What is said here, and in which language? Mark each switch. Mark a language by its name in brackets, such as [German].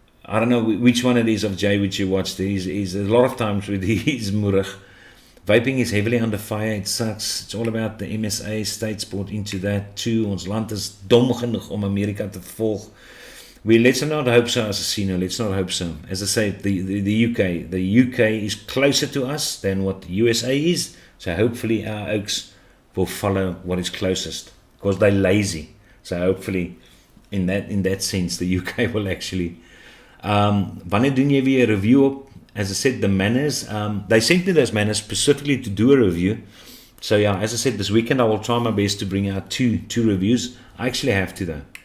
[English] I don't know which one it is of Jay which you watched. He's a lot of times with he's moerig. Vaping is heavily under fire. It sucks. It's all about the MSA. States bought into that too. [Afrikaans] Ons land is dom genoeg om Amerika te volg. [English] Let's not hope so, Assassino. Let's not hope so. As I say, the UK is closer to us than what the USA is. So hopefully our oaks will follow what is closest, because they're lazy. So hopefully, in that sense, the UK will actually. [Afrikaans] Wanneer doen jy weer 'n review op? [English] As I said, the manners. They sent me those manners specifically to do a review. So yeah, as I said, this weekend I will try my best to bring out two reviews. I actually have to though.